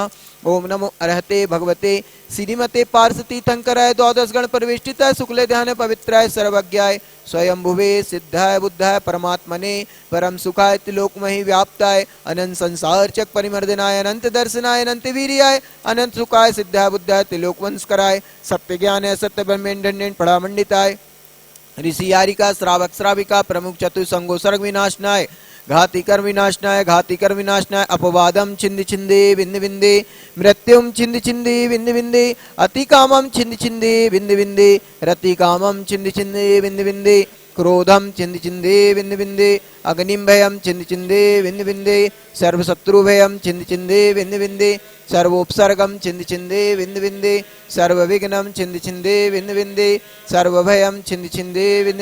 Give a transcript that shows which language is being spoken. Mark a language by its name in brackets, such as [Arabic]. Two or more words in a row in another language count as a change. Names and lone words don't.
[Sanskrit] ओम नमो अरहते भगवते श्रीमते पार्षतीर्थंकराय द्वादश गण परिवेष्टिताय शुक्ले ध्यान पवित्राय सर्वज्ञाय स्वयंभुवे सिद्धाय बुद्धाय परमात्मने परम सुखाय त्रिलोकमहि व्याप्ताय अनंत संसार चक परिमर्दनाय अनंत दर्शनाय अनंत वीर्याय अनंत सुखाय सिद्धाय बुद्धाय त्रिलोकवंशकराय सत्य ज्ञान सत्य ब्रह्मेंड पड़ामंडिताय ऋषि यारिका श्रावक श्राविका प्रमुख चतुसंगो सर्ग विनाशनाय घाति कर विनाशनाय अपवादम छिंद छिंदे बिंद बिंदे मृत्युम छिंद छिंदे बिंद बिंदे अति कामम छिंद छिंदे बिंद बिंदे रति कामम छिंद छिंदे बिंद बिंदे क्रोधम छिंद छिंदे बिंद बिंदे अग्निम भयम छिंद छिंदे बिंद बिंदे सर्वशत्रु भयम छिंद छिंदे बिंद बिंदे सर्वोपसर्गम छिंद छिंदे बिंद बिंदे सर्वविघ्नम छिंद छिंदे बिंद बिंदे सर्वभयम छिंद छिंदे बिंद